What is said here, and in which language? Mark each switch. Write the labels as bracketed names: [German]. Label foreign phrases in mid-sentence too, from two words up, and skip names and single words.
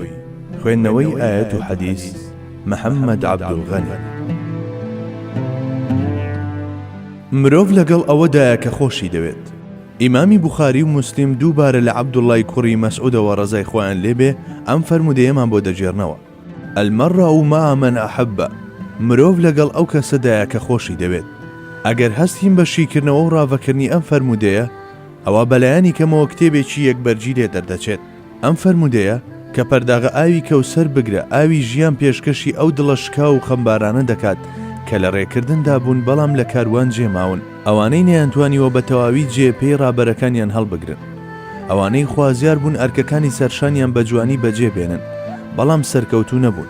[Central Kurdish] خوێندنەوەی ئایەت و حەدیث محەممەد عەبدولغەنی. مرۆڤ لەگەڵ ئەوەدایە کە خۆشی دەوێت. ئیمامی بوخاری و موسلیم دووبارە لە عەبدوڵڵای کوڕی مەسعودەوە ڕەزای خۆیان لێبێ ئەم فەرمودەیەمان بۆ دەجێڕنەوە: [Arabic] المەرء مع من أحب. [Central Kurdish] مرۆڤ لەگەڵ ئەو کەسەدایە کە خۆشی دەوێت. ئەگەر هەستیم بە شیکردنەوە و ڕاوەکردنی ئەم فەرمودەیە، ئەوە بەلایانی کەمەوە کتێبێکی یەکبەرجی لێ دەردەچێت. ئەم فەرمودەیە کە پەرداغە ئاوی کەوسەر بگرە، ئاوی ژیان پێشکەشی ئەو دڵە شکا و خەمبارانە دەکات کە لە ڕێکردندا بوون بەڵام لە کاروان جێماون، ئەوانەی نەیانتوانیوە بە تەواوی جێپێی ڕابەرەکانیان هەڵبگرن، ئەوانەی خوازیار بوون ئەرکەکانی سەرشانیان بە جوانی بەجێ بێنن بەڵام سەرکەوتوو نەبوون.